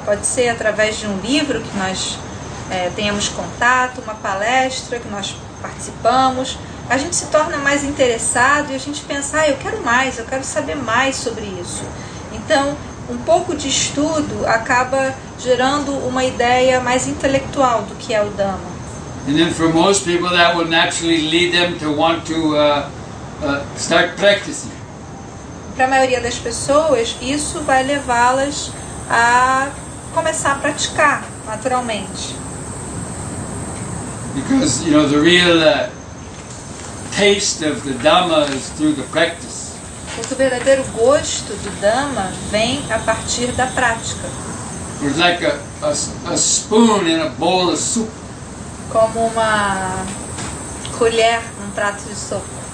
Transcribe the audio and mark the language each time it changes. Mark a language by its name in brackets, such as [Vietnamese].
[Portuguese] Pode ser através de um livro que nós tenhamos contato, uma palestra que nós participamos. A gente se torna mais interessado e a gente pensa, eu quero mais, eu quero saber mais sobre isso. Então, um pouco de estudo acaba gerando uma ideia mais intelectual do que é o Dhamma. [English] And then for most people that will naturally lead them to want to start practicing. [Portuguese] Para a maioria das pessoas, isso vai levá-las a começar a praticar naturalmente. [English] Because the real taste of the Dhamma is through the practice. [Portuguese] Porque o verdadeiro gosto do Dhamma vem a partir da prática. [English] It's like a spoon in a bowl of soup. [Portuguese] Como uma colher num prato de sopa.